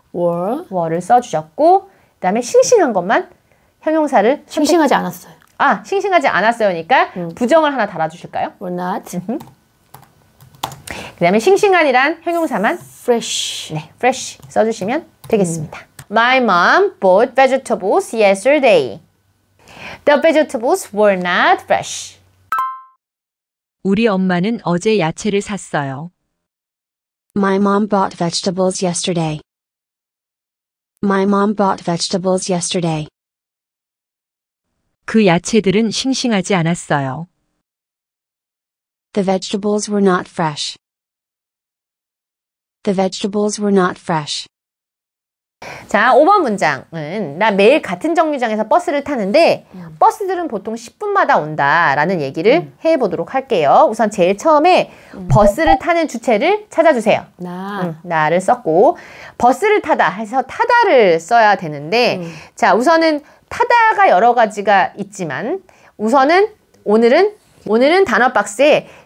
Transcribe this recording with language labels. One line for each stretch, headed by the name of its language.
Korean: were를 써주셨고 그 다음에 싱싱한 것만 형용사를 싱싱하지 않았어요. 아, 싱싱하지 않았어요니까 부정을 하나 달아주실까요?
English: were not.
Korean: 그 다음에 싱싱한이란 형용사만
English: fresh.
Korean: 네, fresh 써주시면 되겠습니다.
English: My mom bought vegetables yesterday. The vegetables were not fresh.
Korean: 우리 엄마는 어제 야채를 샀어요.
English: My mom bought vegetables yesterday. My mom bought vegetables yesterday.
Korean: 그 야채들은 싱싱하지 않았어요.
English: The vegetables were not fresh. The vegetables were not fresh.
Korean: 자, 5번 문장은 나 매일 같은 정류장에서 버스를 타는데 버스들은 보통 10분마다 온다라는 얘기를 해보도록 할게요. 우선 제일 처음에 버스를 타는 주체를 찾아주세요. 나를 썼고 버스를 타다 해서 타다를 써야 되는데 자, 우선은 타다가 여러 가지가 있지만 우선은 오늘은 단어 박스에